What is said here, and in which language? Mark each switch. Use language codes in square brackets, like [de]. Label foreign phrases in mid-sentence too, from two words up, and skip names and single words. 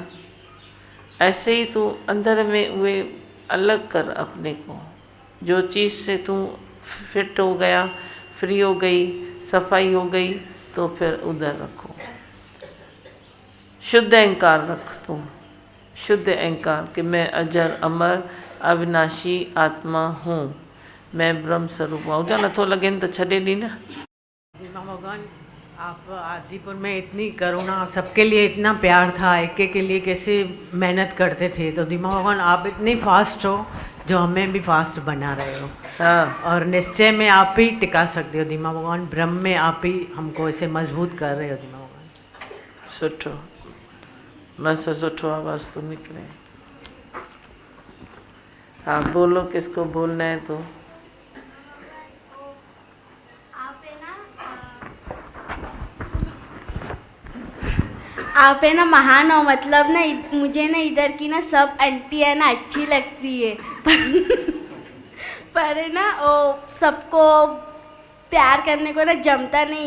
[hi] ऐसे ही तू अंदर में वे अलग कर अपने को, जो चीज़ से तू फिट हो गया, फ्री हो गई, सफाई हो गई, तो फिर उधर रखो। शुद्ध अहंकार रख तू, शुद्ध अहंकार कि मैं अजर अमर अविनाशी आत्मा हूँ, मैं ब्रह्म स्वरूप हूँ। [sd] जा नथो लगे तो छॾे ॾी न। [hi] भगवान, आप आदिपुर में इतनी करुणा, सबके लिए इतना प्यार था, एक एक के लिए कैसे मेहनत करते थे, तो दीमा भगवान आप इतने फास्ट हो जो हमें भी फास्ट बना रहे हो। हाँ। और निश्चय में आप ही टिका सकते हो दीमा भगवान, ब्रह्म में आप ही हमको ऐसे मजबूत कर रहे हो दीमा भगवान। [sd] सुठो, मस्त सुठो आवाज़ तो निकले। [hi] हाँ बोलो, किसको बोलना है तो। आप है ना महान हो, मतलब ना मुझे ना इधर की ना सब आंटी है ना अच्छी लगती है पर है ना वो सबको प्यार करने को ना जमता नहीं है।